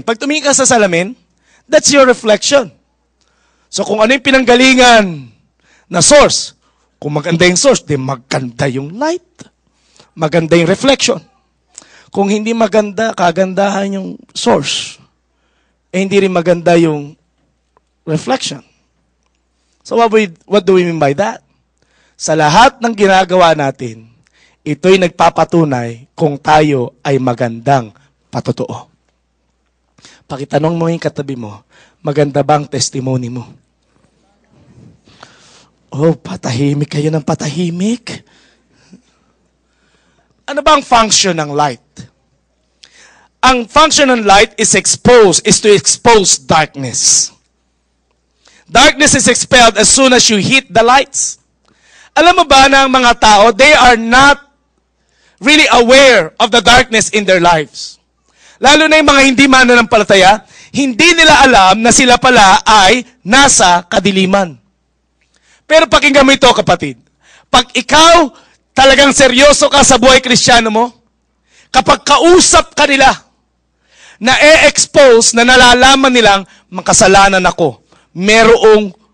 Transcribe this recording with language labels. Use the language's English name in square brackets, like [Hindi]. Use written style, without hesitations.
[Filipino] Pag tumingin ka sa salamin, [English] that's your reflection. [Filipino] So kung ano yung pinanggalingan na source, kung maganda yung source, di maganda yung light. Maganda yung reflection. Kung hindi maganda, kagandahan yung source, hindi rin maganda yung reflection. [English] So what do we mean by that? [Filipino] Sa lahat ng ginagawa natin, ito'y nagpapatunay kung tayo ay magandang patotoo. Pakitanong mo yung katabi mo, maganda bang testimony mo? Oh, patahimik kayo ng patahimik. Ano ba ang function ng light? [English] Ang function ng light is to expose darkness. Darkness is expelled as soon as you hit the lights. [Filipino] Alam mo ba na ang mga tao, [English] they are not really aware of the darkness in their lives. [Filipino] Lalo na yung mga hindi mananampalataya, hindi nila alam na sila pala ay nasa kadiliman. Pero pakinggan mo ito, kapatid. Pag ikaw talagang seryoso ka sa buhay Kristiyano mo, kapag kausap ka nila, na e-expose na nalalaman nilang makasalanan ako, merong